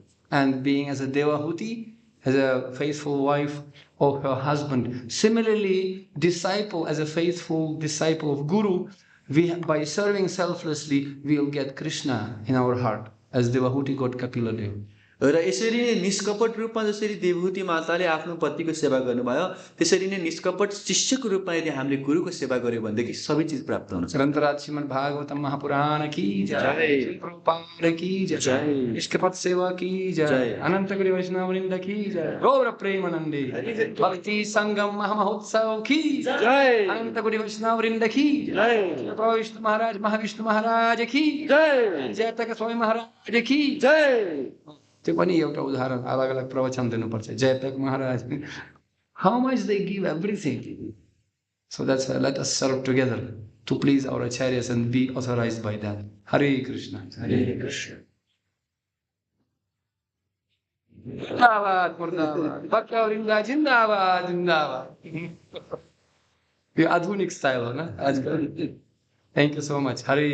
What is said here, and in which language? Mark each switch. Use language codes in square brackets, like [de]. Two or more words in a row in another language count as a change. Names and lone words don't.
[en] And being as a Devahūti, as a faithful wife of her husband. Similarly, disciple, as a faithful disciple of Guru, by serving selflessly, we'll get Krishna in our heart, as Devahūti got Kapila Dev. [ne] र यसरी नै निष्कपट रूपमा जसरी देवहूति माताले आफ्नो पतिको सेवा गर्नुभयो त्यसरी नै निष्कपट शिष्यको रूपमा यदि हामीले गुरुको सेवा गर्यो भनेदेखि सबै चिज प्राप्त हुन्छ। [hi] ग्रन्थराज श्रीमद् भागवतम महापुराण की जय, प्रभुपाद की जय, निष्कपट सेवा की जय, अनंत गुरु वैष्णव वृंद की जय, गौर प्रेमानंदे भक्ति संगम महामहोत्सव की जय, अनंत गुरु वैष्णव वृंद की जय, विष्णु महाराज महाविष्णु महाराज की जय, जयतक स्वामी महाराज की जय। [ne] त्यो पनि एउटा उदाहरण, अलग अलग प्रवचन दिनुपर्छ। जयतक महाराज, [en] how much they give everything. So that's why let us serve together to please our Acharyas and be authorized by that. [hi] Hare Krishna. Hare Krishna. जिंदाबाद, मुर्दाबाद. भक्त वृंद, जिंदाबाद, जिंदाबाद. [en] The [hi] आधुनिक style, ना? [en] Thank you so much. Hare